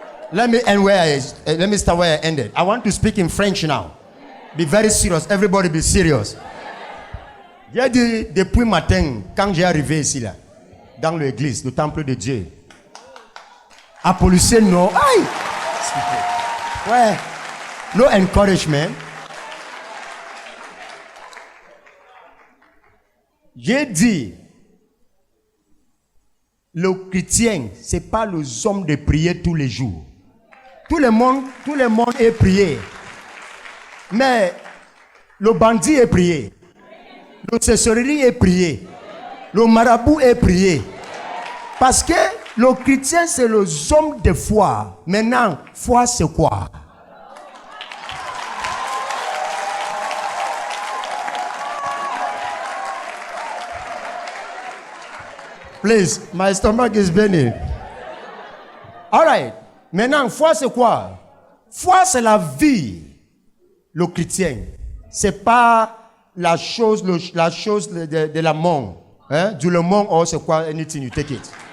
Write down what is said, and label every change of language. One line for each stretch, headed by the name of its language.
English: Let me start where I ended. I want to speak in French now. Be very serious. Everybody be serious.
French: J'ai dit depuis matin, quand j'ai arrivé ici là, dans l'église, le temple de Dieu, à policier non. Aïe! Ouais.
English: No encouragement.
French: J'ai dit, le chrétien, c'est pas les hommes de prier tous les jours. Tout le monde est prié. Mais le bandit est prié. Le sorcellerie est prié. Le marabout est prié. Parce que le chrétien, c'est les hommes de foi. Maintenant, foi, c'est quoi?
English: Please, my stomach is burning. All right.
French: Maintenant, foi, c'est quoi? Foi, c'est la vie. Le chrétien. C'est pas la chose de la mort. Hein? Du le monde, or c'est quoi?
English: Anything, you take it.